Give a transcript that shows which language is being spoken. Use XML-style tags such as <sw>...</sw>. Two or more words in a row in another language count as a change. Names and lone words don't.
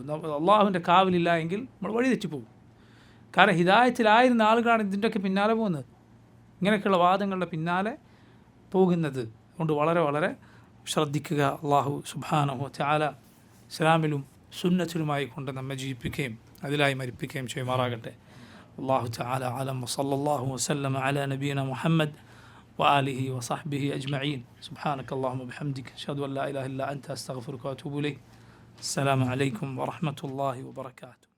<ml>അള്ളാഹുവിൻ്റെ കാവലില്ല എങ്കിൽ നമ്മൾ വഴി തെറ്റിപ്പോകും. കാരണം ഹിദായത്തിലായിരുന്ന ആളുകളാണ് ഇതിൻ്റെയൊക്കെ പിന്നാലെ പോകുന്നത്, ഇങ്ങനെയൊക്കെയുള്ള വാദങ്ങളുടെ പിന്നാലെ പോകുന്നത്. അതുകൊണ്ട് വളരെ ശ്രദ്ധിക്കുക.</ml> <ar>الله سبحانه وتعالى</ar> <ml>ഇസ്ലാമിലും സുന്നത്തിലുമായി കൊണ്ട് നമ്മെ ജീവിപ്പിക്കുകയും അതിലായി മരിപ്പിക്കുകയും ചെയ്യുമാറാകട്ടെ.</ml> <ar>الله تعالى أعلم وصلى الله وسلم على نبينا محمد وآله وصحبه أجمعين. سبحانك اللهم وبحمدك أشهد أن لا إله إلا أنت أستغفرك وأتوب إليك. السلام عليكم ورحمة الله وبركاته.</ar>